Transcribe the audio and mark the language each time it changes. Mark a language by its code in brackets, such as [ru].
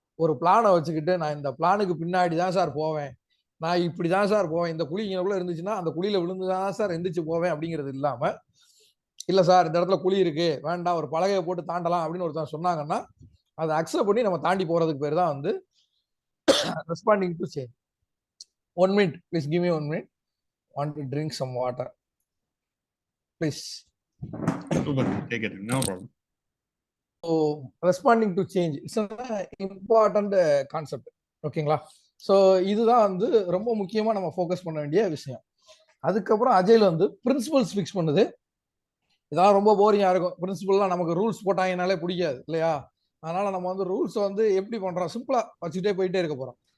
[ta] ஒரு பிளானை வச்சுக்கிட்டு நான் இந்த பிளானுக்கு பின்னாடி தான் சார் போவேன், நான் இப்படி தான் சார் போவேன், இந்த குழி இங்கக்குள்ள இருந்துச்சுன்னா அந்த குழியில விழுந்து தான் சார் எந்திரிச்சு போவேன் அப்படிங்கிறது இல்லாம, இல்ல சார் இந்த இடத்துல குழி இருக்கு வேண்டாம் ஒரு பலகையை போட்டு தாண்டலாம் அப்படின்னு ஒருத்தன் சொன்னாங்கன்னா அதை அக்செப்ட் பண்ணி நம்ம தாண்டி போறதுக்கு பேர் தான் வந்து responding to change. [en] 1 minute, please give me 1 minute. Want to drink some water, please. Super, take it, no problem. So responding to change, it's an important concept. [ta] ஓகேங்களா? ஸோ இதுதான் வந்து ரொம்ப முக்கியமா நம்ம ஃபோக்கஸ் பண்ண வேண்டிய விஷயம். அதுக்கப்புறம் அஜைல் வந்து பிரின்சிபல்ஸ் ஃபிக்ஸ் பண்ணுது. இதெல்லாம் ரொம்ப போரிங்கா இருக்கும். பிரின்சிபல்லாம் நமக்கு ரூல்ஸ் போட்டாங்கனாலே பிடிக்காது இல்லையா? அதனால நம்ம வந்து ரூல்ஸ் வந்து எப்படி பண்றோம், சிம்பிளா வச்சுட்டே போயிட்டே இருக்க போறோம்.